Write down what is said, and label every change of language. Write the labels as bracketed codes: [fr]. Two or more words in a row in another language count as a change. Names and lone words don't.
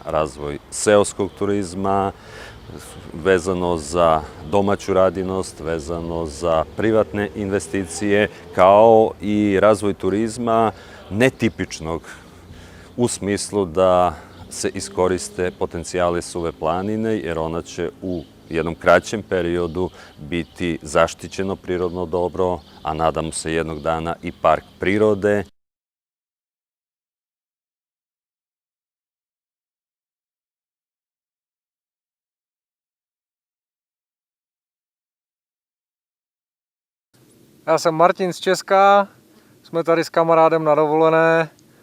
[sr] razvoj seoskog turizma, vezano za domaću radinost, vezano za privatne investicije, kao i razvoj turizma netipičnog u smislu da se iskoriste potencijali Suve planine, jer ona će u jednom kraćem periodu biti zaštićeno prirodno dobro, a nadamo se jednog dana i park prirode. [cs] Já jsem Martin z Česka, jsme tady s kamarádem na dovolené.